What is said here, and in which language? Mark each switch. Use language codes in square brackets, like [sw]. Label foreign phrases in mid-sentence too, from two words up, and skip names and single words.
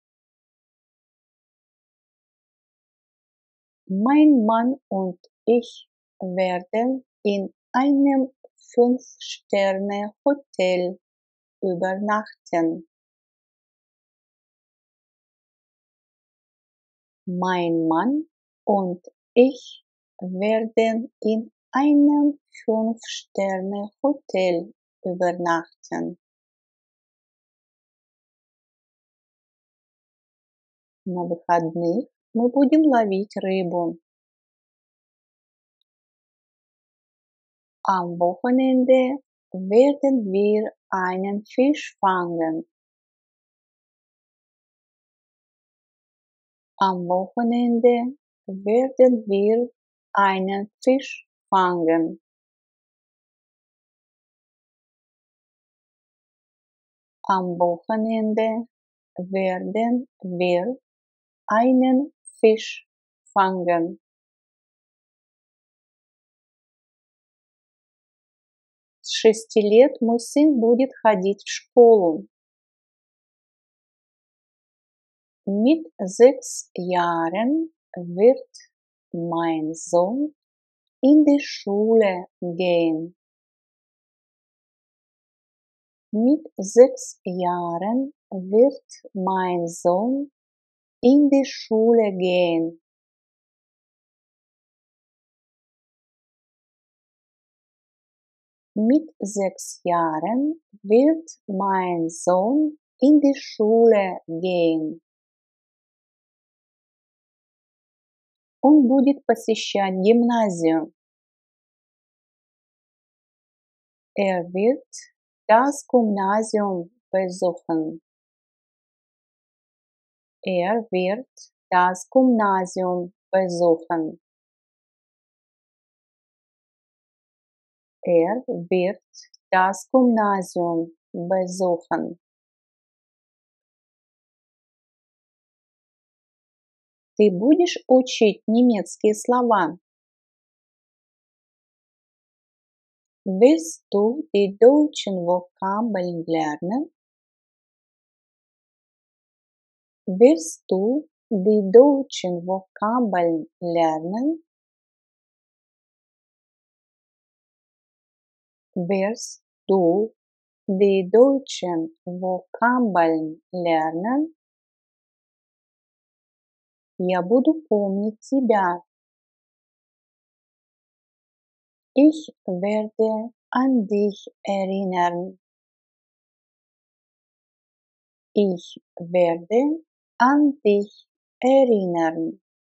[de] Mein Mann und ich werden in einem 5-Sterne-Hotel übernachten. Mein Mann und ich werden in einem 5-Sterne-Hotel übernachten. [ru] На выходных мы будем ловить рыбу. [de] Am Wochenende werden wir einen Fisch fangen. Am Wochenende werden wir einen Fisch fangen. Am Wochenende werden wir einen Fisch fangen. [ru] С 6 лет мой сын будет ходить в школу. [de] Mit 6 Jahren wird mein Sohn in die Schule gehen. Mit 6 Jahren wird mein Sohn in die Schule gehen. Mit 6 Jahren wird mein Sohn in die Schule gehen. [ru] Он будет посещать гимназию. [de] Wird das Gymnasium besuchen. Wird das Gymnasium besuchen. Wird das Gymnasium besuchen. [ru] Ты будешь учить немецкие слова? [de] Willst du die deutschen Vokabeln lernen? Willst du die deutschen Vokabeln lernen? Willst du die deutschen Vokabeln lernen? [ru] Я буду помнить тебя. [de] Ich werde an dich erinnern. Ich werde an dich erinnern.